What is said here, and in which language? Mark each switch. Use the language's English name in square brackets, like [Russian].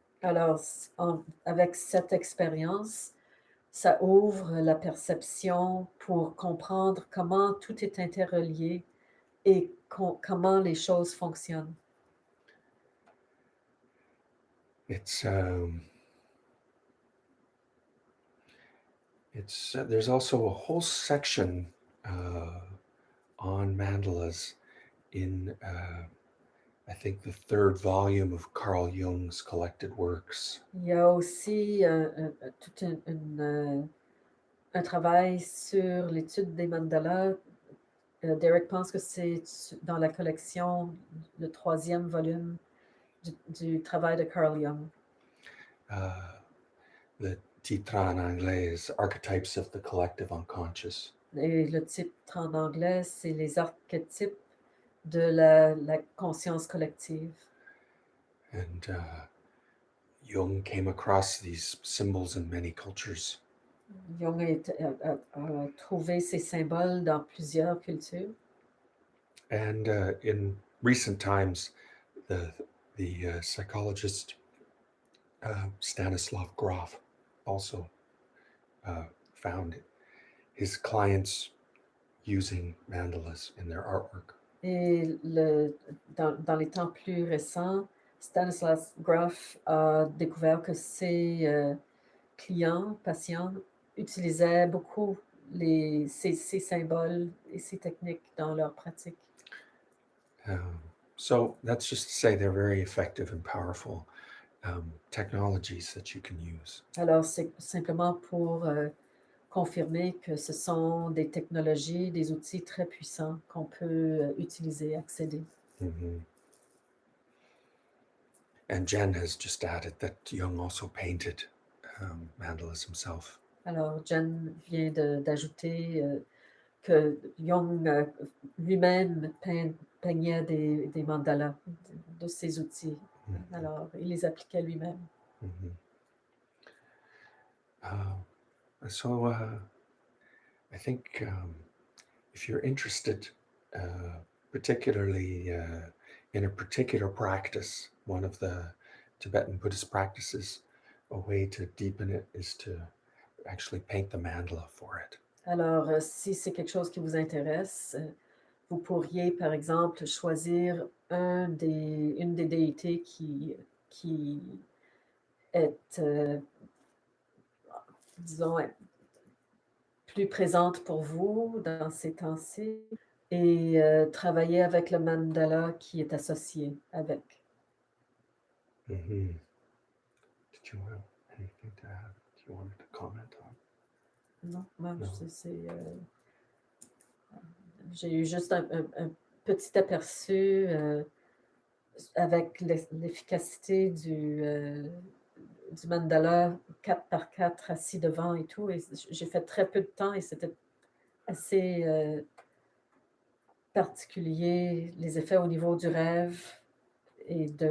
[French] Alors, avec cette expérience, ça ouvre la perception pour comprendre comment tout est interrelié et comment les choses fonctionnent. [English] It's there's also a whole section on mandalas in I think the third volume of Carl Jung's collected works. [French] Il y a aussi tout un travail sur l'étude des mandalas. Derek pense que c'est dans la collection, le troisième volume du travail de Carl Jung. [English] The [French] titre en anglais [English] is Archetypes of the Collective Unconscious. [French] Et le titre en anglais, c'est les archétypes de la conscience collective. [English] And Jung came across these symbols in many cultures. [French] Jung a trouvé ces symboles dans plusieurs cultures. [English] And in recent times, the psychologist Stanislav Grof also found his clients using mandalas in their artwork. [French] Et dans les temps plus récents, Stanislav Grof a découvert que ses clients, patients, utilisaient beaucoup ces symboles et ces techniques dans leur pratique. [English] So that's just to say they're very effective and powerful technologies that you can use. [French] Alors, c'est simplement pour confirmer que ce sont des technologies, des outils très puissants qu'on peut utiliser, accéder. Mhm. [English] And Jen has just added that Jung also painted mandalas himself. [French] Alors, Jen vient d'ajouter que Jung lui-même peignait des mandalas de ses outils. Mhm. Alors, il les appliquait lui-même. Mhm. [English] So I think if you're interested, particularly in a particular practice, one of the Tibetan Buddhist practices, a way to deepen it is to actually paint the mandala for it. [French] Alors, si c'est quelque chose qui vous intéresse, vous pourriez, par exemple, choisir une des déités qui est, disons, plus présente pour vous dans ces temps-ci et travailler avec le mandala qui est associé avec. Mm-hmm. [English] Did you have anything to add? Do you wanted to comment on? [French] Non, moi, [English] No. [French] j'ai eu juste un petit aperçu avec l'efficacité du mandala 4 par 4 assis devant et tout. Et j'ai fait très peu de temps et c'était assez particulier, les effets au niveau du rêve et